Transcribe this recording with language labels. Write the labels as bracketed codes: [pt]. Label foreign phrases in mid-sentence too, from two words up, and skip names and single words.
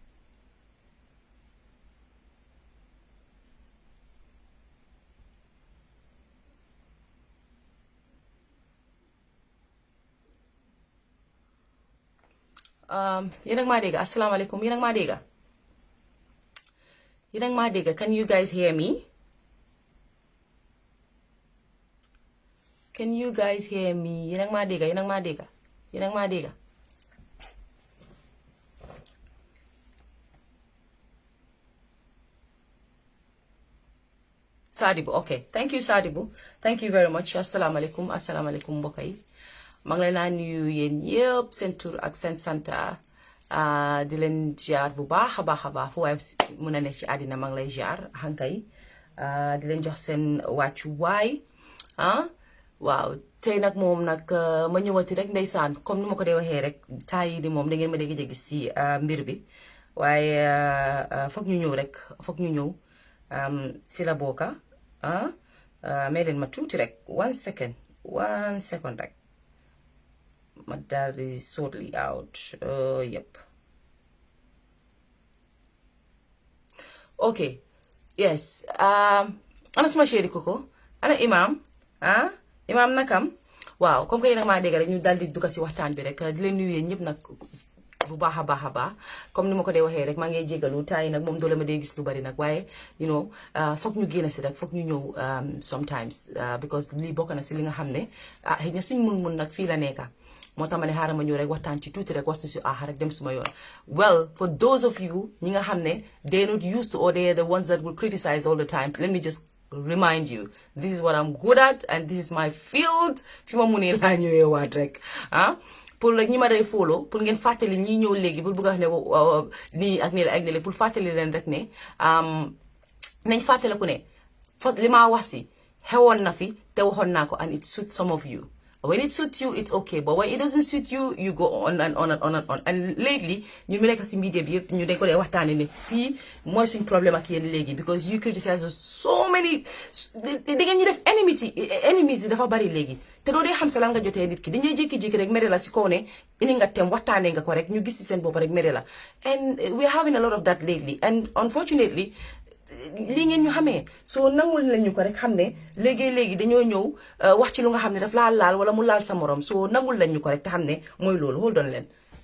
[wo] Yéen a ngi maa dégg. Asalaamaaleykum. Yéen a ngi maa dégg. Yéen a ngi maa dégg. [en] Can you guys hear me? Can you guys hear me? [wo] Yéen a ngi maa dégg. Yéen a ngi maa dégg. Yéen a ngi maa dégg. Sadibou, [en] okay. Thank you, Sadibou. Thank you very much. [wo] Asalaamaaleykum. Asalaamaaleykum mbokk yi. maa ngi leen a nuyu yéen yëpp seen tur ak seen santa di leen jaar bu baax a baax fu waaye mën a ne ci àddina maa ngi lay jaar hankay di leen jox seen wàccu waay waaw tey nag moom nag ma ñëwati rek ndeysaan comme ni ma ko dee waxee rek temps yi di moom da ngeen ma dégg gis si mbir bi waaye foog ñu ñëw rek foog ñu ñëw si la bokka may leen ma tuuti rek 1 second rek ma daal di [en] shortly out yep okay yes [wo] ana sama chéri koko ana imam imam nakam waaw [fr] comme que [wo] yéen a maa dégg rek ñu daal di dugg ci waxtaan bi rek di leen nuyu ñëpp nag bu baax a baax comme ni ma ko dee waxee rek maa ngi jégalu taay nag moom doole ma dee gis lu bari nag waaye [en] you know [wo] foog ñu génn si rek foog ñu ñëw [en] sometimes because [wo] lii bokk na si li nga xam ne xëy na suñ mun nag fii la nekka moo tax ma ne xaaral ma ñëw rek waxtaan ci tuuti rek wastu si rek dem suma yoon [en] well for those of you [wo] ñi nga xam ne [en] they're not used to or they're the ones that will criticize all the time let me just remind you this is what I'm good at and this is my field [wo] fi ma munee laa ñëwee waat rek pour rek ñi ma day follow pour ngeen fàttali ñi ñëw léegi pour bëgg a wax ne nii ak nii pour fàttali leen rek ne nañ fàttali ku ne li ma wax si xewoon na fi te waxoon naa ko [en] and it suits some of you when it suits you it's okay but when it doesn't suit you you go on and on and lately [wo] ñu mi nekk si media bi yëpp ñu dañ ko dee waxtaane ne fii mooy suñ problème ak yéen léegi [en] because you criticize us so many [wo] da ngeen ñu def enemies dafa bari léegi te doo dee xam sa lan nga jotee nit ki dañuy jékki-jékki rek mere la si kaw ne indi nga tem waxtaanee nga ko rek ñu gis si seen bopp rek mere la [en] and we're having a lot of that lately and unfortunately [wo] lii ngeen ñu xamee soo nangul lañ ñu ko rek xam ne léegi dañoo ñëw wax ci lu nga xam ne daf laa laal wala mu laal sa morom soo nangul lañ ñu ko rek te xam ne mooy loolu [en] hold on [wo] leen